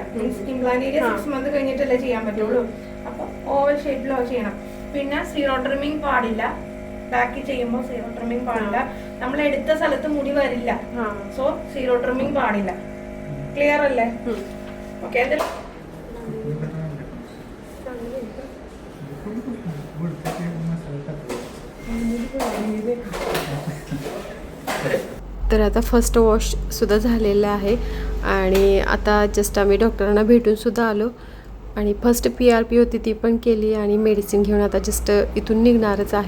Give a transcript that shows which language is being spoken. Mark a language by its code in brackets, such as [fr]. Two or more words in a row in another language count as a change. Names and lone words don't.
[en] means implant area 6 month [ml] കഴിഞ്ഞിട്ടല്ലേ ചെയ്യാൻ പറ്റുള്ളൂ. അപ്പൊ [en] oval shapilo [ml] ചെയ്യണം. പിന്നെ [en] zero trimming [ml] പാടില്ല, ബാക്കി ചെയ്യുമ്പോൾ [en] zero trimming [ml] പാടില്ല. നമ്മൾ എടുത്ത സ്ഥലത്ത് മുടി വരില്ല, [en] so zero trimming [ml] പാടില്ല. ക്ലിയർ അല്ലേ? ഓക്കെ. [mr] तर आता [en] first washsuddha [mr] झालेलं आहे आणि आता जस्ट आम्ही डॉक्टरांना भेटूनसुद्धा आलो आणि [en] first PRP [mr] होती ती पण केली आणि मेडिसिन घेऊन आता जस्ट इथून निघणारच आहे.